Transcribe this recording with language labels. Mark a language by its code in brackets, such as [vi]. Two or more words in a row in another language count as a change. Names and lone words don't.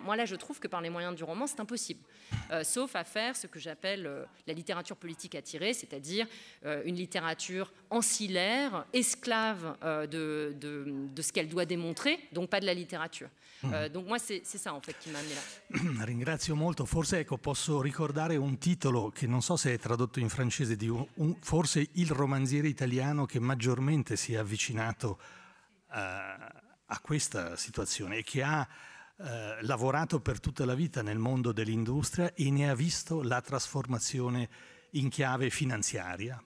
[fr] Moi, là, je trouve que par les moyens du roman, c'est impossible. Sauf à faire ce que j'appelle la littérature politique attirée, c'est-à-dire une littérature ancillaire, esclave de ce qu'elle doit démontrer, donc pas de la littérature. Donc moi, c'est ça, en fait, qui m'a amené là. [it] Ringrazio molto. Forse, posso ricordare un titolo che non so se è tradotto in francese, forse il romanziere italiano che maggiormente si è avvicinato a questa situazione e che ha lavorato per tutta la vita nel mondo dell'industria e ne ha visto la trasformazione in chiave finanziaria.